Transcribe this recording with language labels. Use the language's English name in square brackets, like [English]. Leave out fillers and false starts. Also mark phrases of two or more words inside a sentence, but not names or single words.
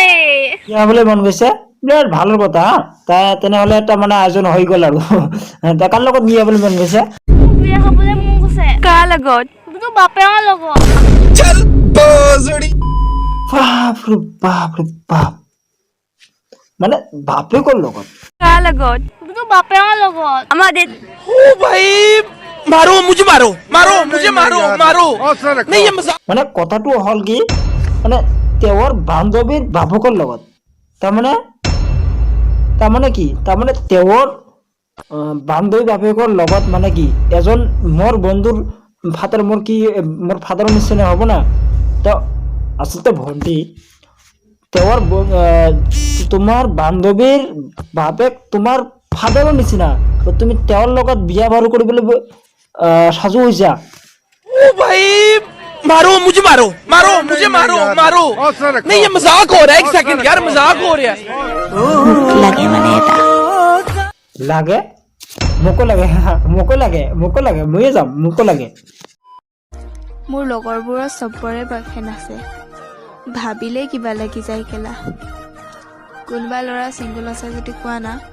[Assamese] কি হ'বলৈ মন গৈছে বিৰাট ভালৰ কথা তেনেহ'লে এটা মানে আয়োজন হৈ গ'ল আৰু কাৰ লগত বিয়া হ'বলৈ মন গৈছে বিয়া হ'বলৈ মন গৈছে কাৰ লগত তো বাপেৰ লগত চল বজড়ি বাপ মানে বাপেকৰ লগত কাৰ লগত তো বাপেৰ লগত আমাৰ [Hindi] ओ भाई मारो मुझे मारो नहीं ये मजाक [Assamese] মানে কথাটো হ'ল কি মানে তেওঁৰ বান্ধৱীৰ বাপকৰ লগত তাৰমানে কি তাৰমানে তেওঁৰ বান্ধৱী বাপেকৰ লগত মানে কি এজন মোৰ বন্ধুৰ ফাদাৰ মোৰ ফাদাৰৰ নিচিনা হ'ব না তো আচলতে ভণ্টি তেওঁৰ তোমাৰ বান্ধৱীৰ বাপেক তোমাৰ ফাদাৰৰ নিচিনা তুমি তেওঁৰ লগত বিয়া বাৰু কৰিবলৈ সাজু হৈছা [Hindi] ओ भाई मारो मुझे मारो नहीं ये मजाक हो रहा है एक सेकंड यार मजाक हो रहा है [Assamese] লাগে মানে এটা লাগে মোকো লাগে ময়ে যাম মোকো লাগে মোৰ লগৰবোৰৰ চবৰে বয়ফ্ৰেণ্ড আছে ভাবিলেই কিবা লাগি যায় কেলা কোনোবা ল'ৰা চিংগল আছে যদি কোৱা না